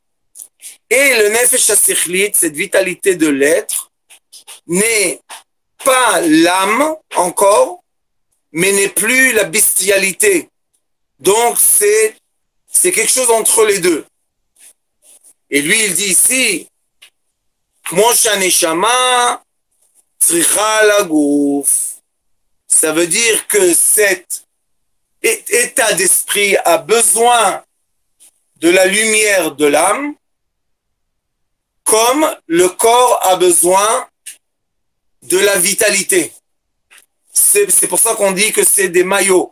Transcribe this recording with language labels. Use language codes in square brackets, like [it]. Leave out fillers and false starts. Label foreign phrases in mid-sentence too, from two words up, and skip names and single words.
[fr] Et le [he] נפש השכלית, [fr] cette vitalité de l'être, n'est pas l'âme encore, mais n'est plus la bestialité. Donc c'est quelque chose entre les deux. Et lui, il dit ici, [he] כמו שהנשמה צריכה לגוף. [fr] Ça veut dire que cet état d'esprit a besoin de la lumière de l'âme, comme le corps a besoin de la vitalité. C'est pour ça qu'on dit que c'est des maillots.